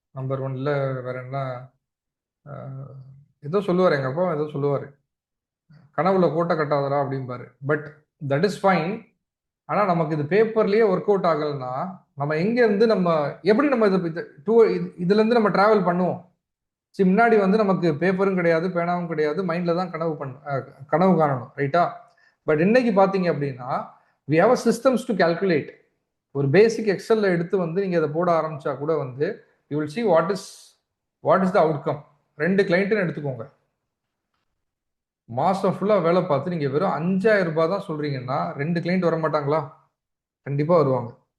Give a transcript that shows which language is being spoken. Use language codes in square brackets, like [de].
[ta] Number ஒன்ல வேற என்ன, ஏதோ சொல்லுவார் எங்க அப்பா, ஏதோ சொல்லுவார், கனவுல கோட்டை கட்டாதரா அப்படிம்பாரு. [en] But that is fine. [ta] ஆனா நமக்கு இது பேப்பர்லயே ஒர்க் அவுட் ஆகலைன்னா நம்ம எங்க இருந்து நம்ம எப்படி நம்ம இதுல இருந்து நம்ம டிராவல் பண்ணுவோம்? முன்னாடி வந்து நமக்கு பேப்பரும் கிடையாது, பேனாவும் கிடையாது, மைண்ட்ல தான் கனவு காணணும், ரைட்டா? [en] but [ta] இன்னைக்கு பாத்தீங்க அப்படின்னா [en] we have a systems to calculate. [ta] ஒரு பேசிக் எக்ஸல்ல எடுத்து வந்து நீங்க அதை போட ஆரம்பிச்சா கூட வந்து [en] you will see what is the outcome. [ta] 2 கிளைண்ட்னு எடுத்துக்கோங்க. மாசம் ஃபுல்லா வேலை பார்த்து நீங்க வெறும் 5000 ரூபாய் தான் சொல்றீங்கன்னா 2 கிளைண்ட் வர மாட்டாங்களா? கண்டிப்பா வருவாங்க.